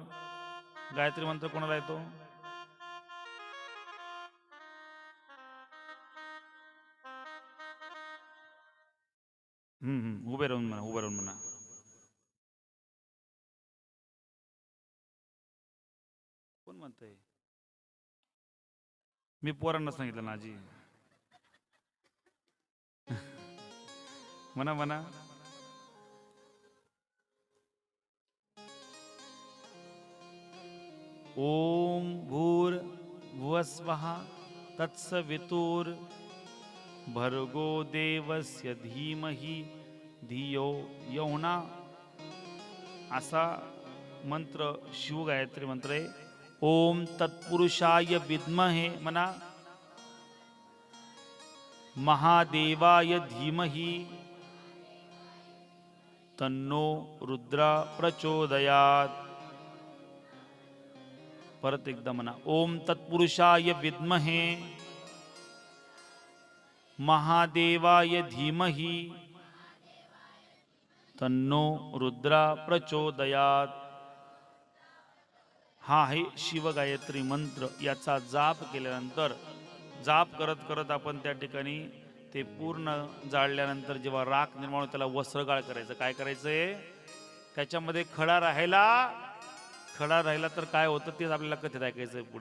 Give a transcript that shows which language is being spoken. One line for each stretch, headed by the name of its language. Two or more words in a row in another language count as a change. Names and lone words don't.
Marathi: गायत्री मंत्र कोणाला येतो? उभे राहून म्हणा, उभे राहून म्हणा. कोण म्हणतंय? मी पोरांना सांगितलं ना आजी. म्हणा म्हणा.
Sanskrit: ओम भूर भुवस्वः तत्सवितुर भर्गो देवस्य धीमहि धियो यो ना.
Marathi: असा मंत्र शिवगायत्री मंत्र आहे.
Sanskrit: ओम तत्पुरुषाय विद्महे म्हणा, महादेवाय धीमहि तन्नो रुद्र प्रचोदयात.
Marathi: परत एकदा म्हणा,
Sanskrit: ओम तत्पुरुषाय विद्महे महादेवाय धीमहि तन्नो रुद्र प्रचोदयात.
Marathi: हा आहे शिवगायत्री मंत्र. याचा जाप केल्यानंतर, जाप करत करत आपण त्या ठिकाणी ते पूर्ण जाळल्यानंतर जेव्हा राख निर्माण होतो त्याला वस्त्रगाळ करायचं. काय करायचंय? त्याच्यामध्ये खडा राहिला तर काय होतं तेच आपल्याला कथेत ऐकायचं पुढे.